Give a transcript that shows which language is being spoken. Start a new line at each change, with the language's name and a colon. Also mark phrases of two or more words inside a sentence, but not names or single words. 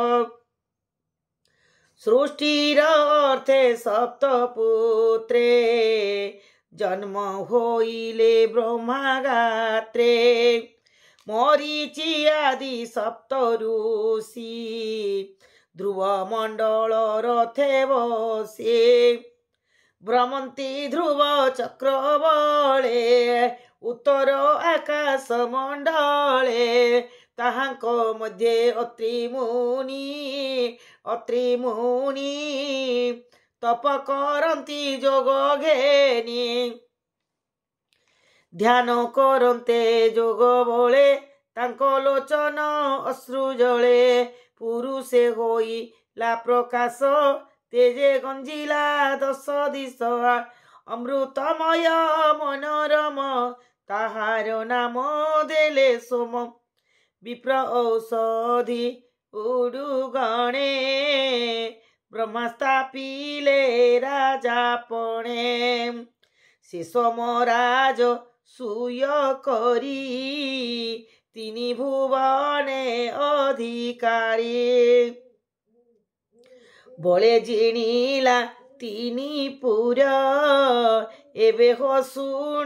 Odia: ସୃଷ୍ଟିର ଅର୍ଥେ ସପ୍ତପୁତ୍ରେ ଜନ୍ମ ହୋଇଲେ ବ୍ରହ୍ମା ଗାତ୍ରେ ମରୀଚି ଆଦି ସପ୍ତ ଋଷି ଧ୍ରୁବ ମଣ୍ଡଳ ରଥେ ବସେ ଭ୍ରମନ୍ତି ଧ୍ରୁବ ଚକ୍ର ବଳେ ଉତ୍ତର ଆକାଶ ମଣ୍ଡଳେ ତାହାଙ୍କ ମଧ୍ୟେ ଅତ୍ରି ମୁନି ତପ କରନ୍ତି ଯୋଗ ଘେନି ଧ୍ୟାନ କରତେ ଯୋଗ ବଳେ ତାଙ୍କ ଲୋଚନ ଅଶ୍ରୁ ଜଳେ ପୁରୁଷେ ହୋଇଲା ପ୍ରକାଶ ତେଜେ ଗଞ୍ଜିଲା ଦଶ ଦିଶ ଅମୃତମୟ ମନୋରମ ତାହାର ନାମ ଦେଲେ ସୋମ ବିପ୍ର ଔଷଧି ଉଡୁଗଣେ ବ୍ରହ୍ମା ସ୍ଥାପିଲେ ରାଜାପଣେ ସେ ସୋମରାଜ ସୂୟ କରି ତିନି ଭୁବନେ ଅଧିକାରୀ ବଳେ ଜିଣିଲା ତିନି ପୁର ଏବେ ହୋ ଶୁଣ